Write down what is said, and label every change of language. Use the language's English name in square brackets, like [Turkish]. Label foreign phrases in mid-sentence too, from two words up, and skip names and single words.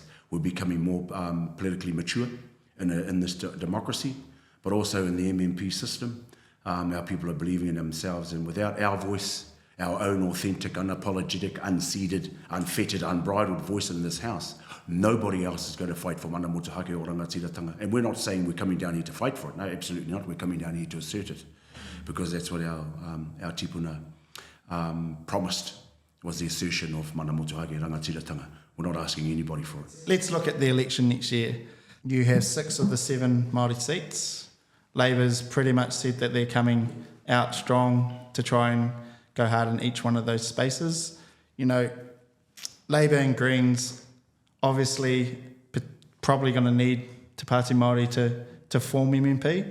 [English] We're becoming more politically mature in this democracy, but also in the MMP system. Our people are believing in themselves, and without our voice, our own authentic, unapologetic, unseeded, unfettered, unbridled voice in this house, nobody else is going to fight for [Māori] mana motuhake o rangatiratanga. [English] And we're not saying we're coming down here to fight for it. No, absolutely not. We're coming down here to assert it, because that's what our tipuna promised, was the assertion of [Māori] mana motuhake rangatiratanga. [English] We're not asking anybody for it. Let's look at the election next year. You have 6 of the 7 Māori seats. Labour's pretty much said that they're coming out strong to try and go hard in each one of those spaces. You know, Labour and Greens obviously probably going to need Te Pati Māori to form MMP.